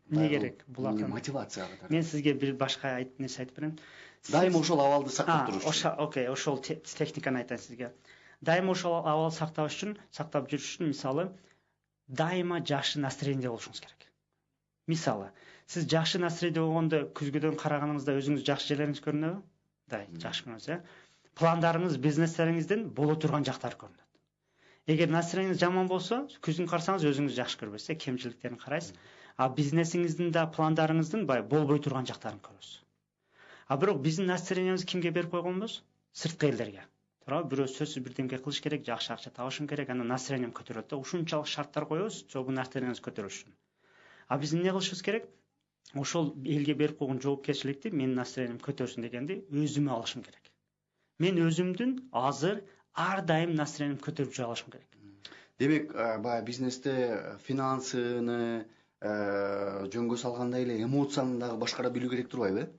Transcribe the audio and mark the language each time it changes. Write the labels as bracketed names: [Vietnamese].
[Kyrgyz] эмне керек? Бул мотивация катары. Мен сизге бир башка нерсе айтып берем. Дайыма ошол абалды сактап туруш үчүн. Окей, ошол техниканы айтайын сизге. Дайыма ошол абалды сактап жүрүш үчүн, мисалы, дайыма жакшы настроение болушуңуз керек. Мисалы, [Kazakh] сіз жақсы настроенде болғанда күзгіден қарағаныңызда өзіңіз жақсы жерлеріңіз көрінеді? Да, жақсы көрінеді. Пландарыңыз, бизнестеріңізден бола тұрған жақтар көрінеді. Егер настроеніңіз жаман болса, күзін қарсаңыз өзіңіз жақсы көрбейсіз, кемшіліктерін қарайсыз. А бизнесіңіздің да пландарыңыздың болбой тұрған жақтарын көресіз. А бірақ біздің настроениеміз кімге беріп қойғанбыз? Сыртқы елдерге. Тура біреу сөзсіз бірдеңе қылыш керек, жақсы ақша табышым керек, ана настроением көтереді. [Kyrgyz] Ушунчалык шарттар коебуз, жобу настроениеңиз көтөрүш үчүн. А биз эмне кылышыбыз керек? Ошол элге берип койгон жоопкерчиликти менин настроением көтөрсүн дегенди өзүмө алышым керек. Мен өзүмдүн азыр ар дайым настроением көтөрүп жүрө алышым керек. Демек, баягы бизнесте финансыны жөнгө салгандай эле эмоцияны дагы башкара билүү керек турбайбы?